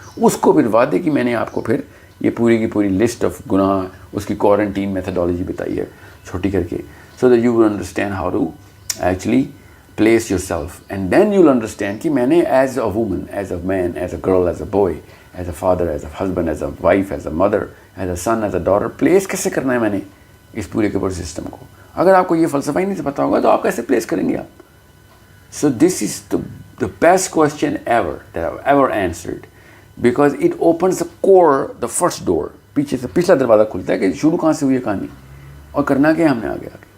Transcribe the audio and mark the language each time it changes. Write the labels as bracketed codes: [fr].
[ur] اس کو پھر وعدے کی میں نے آپ کو پھر یہ پوری کی پوری لسٹ آف گناہ اس کی کوارنٹین میتھڈالوجی بتائی ہے چھوٹی کر کے, [en] so that you will understand how to actually place yourself, and then you'll understand [ur] کہ میں نے [en] as a woman, as a man, as a girl, as a boy, as a father, as a husband, as a wife, as a mother, as a son, as a daughter, [ur] place کیسے کرنا ہے میں نے اس پورے کے پورے system کو. اگر آپ کو یہ فلسفہ ہی نہیں پتہ ہوگا تو آپ کیسے پلیس کریں گے آپ. [en] So this is the best question ever that I've ever answered because it opens the core, the first door. [ur] پیچھے سے پچھلا دروازہ کھلتا ہے کہ شروع کہاں سے ہوئی ہے کہانی اور کرنا کیا ہم نے آگے.